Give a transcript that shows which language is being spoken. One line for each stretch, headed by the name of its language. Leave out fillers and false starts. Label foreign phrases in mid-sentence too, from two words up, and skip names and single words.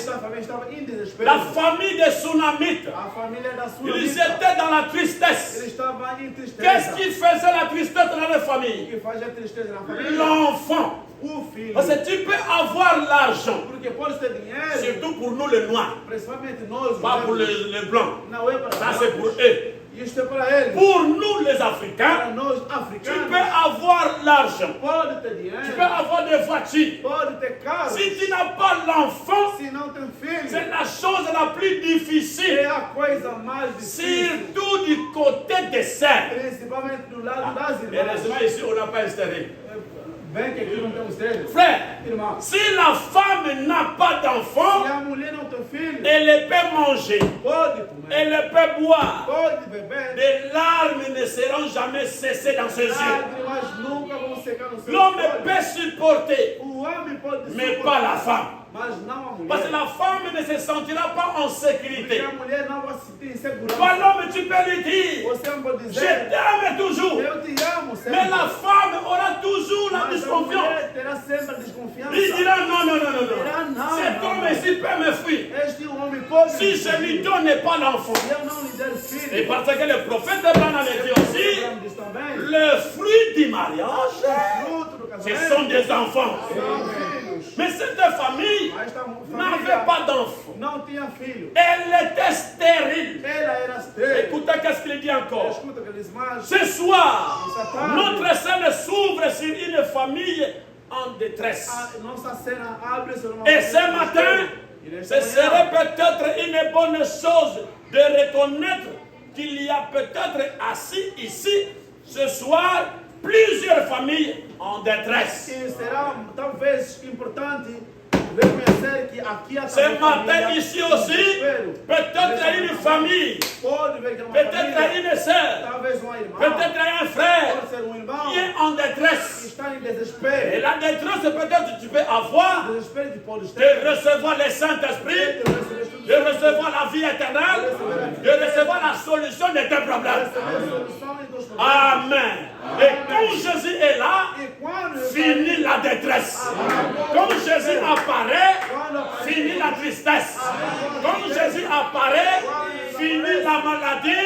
Portuguese: Esta família estava em desespero.
French: La famille des Sunamites.
Portuguese: A família da sua
French: Ils
Portuguese: vida,
French: étaient dans la tristesse.
Portuguese: ele estava em
French: Qu'est-ce
Portuguese: tristeza.
French: qui faisait la tristesse dans la
Portuguese: O
French: famille?
Portuguese: que faz a tristeza na família?
French: L'enfant.
Portuguese: O filho.
French: Parce que tu peux avoir l'argent,
Portuguese: Porque pode ter dinheiro,
French: surtout pour nous les noirs,
Portuguese: principalmente nós, os
French: pas pour
Portuguese: negros.
French: les blancs.
Portuguese: Não é para
French: Ça
Portuguese: nós.
French: c'est pour eux.
Portuguese: Isto é para eles.
French: Pour nous les Africains,
Portuguese: Para nós,
French: tu
Portuguese: africanos,
French: peux avoir l'argent,
Portuguese: pode ter
French: tu peux
Portuguese: dinheiro,
French: avoir des voitures.
Portuguese: pode ter carro.
French: Si tu n'as pas l'enfant,
Portuguese: Se não tem filho,
French: c'est la chose la plus
Portuguese: é
French: difficile,
Portuguese: a coisa mais difícil.
French: surtout du côté des sœurs.
Portuguese: Principalmente do lado das irmãs.
French: Heureusement, ici, on n'a pas un stérile.
Portuguese: Bem que aqui não temos filho.
French: Frère,
Portuguese: Irmão,
French: si la femme n'a pas
Portuguese: se
French: d'enfant,
Portuguese: a mulher não tem filho,
French: elle peut manger,
Portuguese: pode comer,
French: elle peut boire.
Portuguese: pode beber.
French: Les larmes ne seront jamais cessées dans ses yeux.
Portuguese: Lágrimas nunca vão secar no seu
French: L'homme
Portuguese: olho.
French: peut supporter,
Portuguese: O homem pode
French: mais
Portuguese: suportar,
French: pas la femme.
Portuguese: mas não a mulher.
French: Parce que la femme ne se sentira pas en
Portuguese: Porque
French: sécurité.
Portuguese: a mulher não vai se sentir segurança.
French: Toi, l'homme, tu peux lui dire,
Portuguese: Você não pode
French: je
Portuguese: dizer,
French: t'aime toujours.
Portuguese: eu te amo sempre.
French: Mais la femme aura toujours la
Portuguese: Mas a
French: disconfiance.
Portuguese: mulher terá sempre a desconfiança.
French: Il dira non, non, non, non,
Portuguese: Dirá,
French: non.
Portuguese: não,
French: Cet
Portuguese: não.
French: homme ici peut me fuir.
Portuguese: Este homem pode
French: Si je lui donne pas l'enfant.
Portuguese: se eu não lhe der filho.
French: Et parce que le prophète Abraham dit aussi,
Portuguese: Abraão diz também,
French: le fruit du mariage,
Portuguese: fruto do
French: ce
Portuguese: casamento
French: sont des enfants.
Portuguese: são filhos.
French: Mais cette famille
Portuguese: Mas esta
French: n'avait
Portuguese: família
French: pas d'enfants.
Portuguese: não tinha filho.
French: Elle était stérile.
Portuguese: Ela era estéril.
French: Écoutez qu'est-ce qu'il dit encore.
Portuguese: Escuta o que ele diz mais.
French: Ce soir, notre scène s'ouvre sur une famille en détresse.
Portuguese: A nossa cena abre-se numa
French: Et
Portuguese: família
French: ce
Portuguese: de
French: matin,
Portuguese: estéril. E nesta
French: ce
Portuguese: manhã,
French: serait peut-être une bonne chose de reconnaître qu'il y a peut-être assis ici, ce soir, plusieurs familles en détresse.
Portuguese: e será talvez importante reconhecer que aqui há
French: Ce
Portuguese: também
French: matin,
Portuguese: família
French: ici
Portuguese: em
French: aussi,
Portuguese: desespero.
French: peut-être une famille,
Portuguese: Pode ver que é uma
French: peut-être
Portuguese: família,
French: une sœur,
Portuguese: talvez uma irmã,
French: peut-être un frère
Portuguese: pode ser um irmão
French: qui est en
Portuguese: que
French: détresse.
Portuguese: está em
French: Et
Portuguese: desespero.
French: la détresse, peut-être tu peux avoir
Portuguese: Desespero que pode
French: de
Portuguese: ter.
French: recevoir le Saint-Esprit
Portuguese: De receber o Espírito
French: de recevoir la vie éternelle, de recevoir la solution de tes problèmes. Amen. Et quand Jésus est là, finit la détresse. Quand Jésus apparaît, finit la tristesse. Quand Jésus apparaît, finit la maladie.